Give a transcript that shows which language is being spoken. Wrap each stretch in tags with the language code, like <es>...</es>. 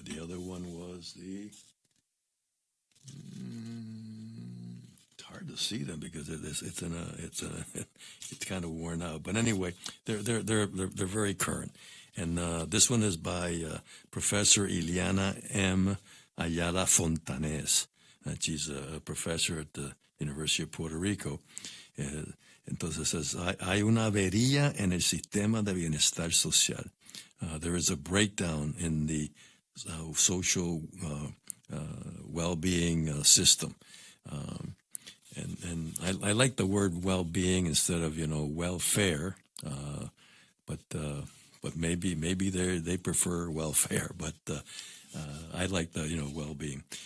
<en>The other one was the hard to see them because it's kind of worn out. But anyway, they're very current. And this one is by Professor Ileana M. Ayala Fontanes. She's a professor at the University of Puerto Rico.</en> <es>Entonces</es> <en>says,</en> <es>hay una avería en el sistema de bienestar social.</es> <en>There is a breakdown in the social well-being system. And I like the word well-being instead of welfare, but maybe they prefer welfare, but I like the well-being.</en>